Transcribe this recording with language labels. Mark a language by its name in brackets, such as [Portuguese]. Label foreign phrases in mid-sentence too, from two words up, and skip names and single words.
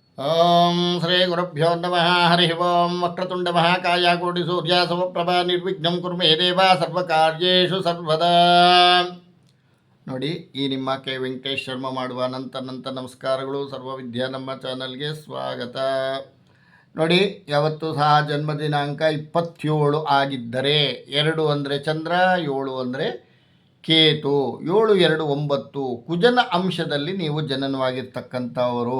[Sanskrit] ಓಂ ಶ್ರೀ ಗುರುಭ್ಯೋ ನಮಃ. ಹರಿ ಓಂ. ವಕ್ರತುಂಡ ಮಹಾಕಾಯ ಕೋಟಿ ಸೂರ್ಯ ಸಮಪ್ರಭಾ ನಿರ್ವಿಘ್ನಂ ಕುರು ಮೇ ದೇವ ಸರ್ವಕಾರ್ಯೇಷು ಸರ್ವದಾ. [Kannada] ನೋಡಿ, ಈ ನಿಮ್ಮ ಕೆ ವೆಂಕಟೇಶ್ ಶರ್ಮ ಮಾಡುವ ಅನಂತ ನಮಸ್ಕಾರಗಳು. ಸರ್ವವಿದ್ಯಾ ನಮ್ಮ ಚಾನಲ್ಗೆ ಸ್ವಾಗತ. ನೋಡಿ, ಯಾವತ್ತೂ ಸಹ ಜನ್ಮ ದಿನಾಂಕ 27 ಆಗಿದ್ದರೆ 2 ಅಂದರೆ ಚಂದ್ರ, 7 ಅಂದರೆ ಕೇತು, 7 2 9 ಕುಜನ ಅಂಶದಲ್ಲಿ ನೀವು ಜನನವಾಗಿರ್ತಕ್ಕಂಥವರು.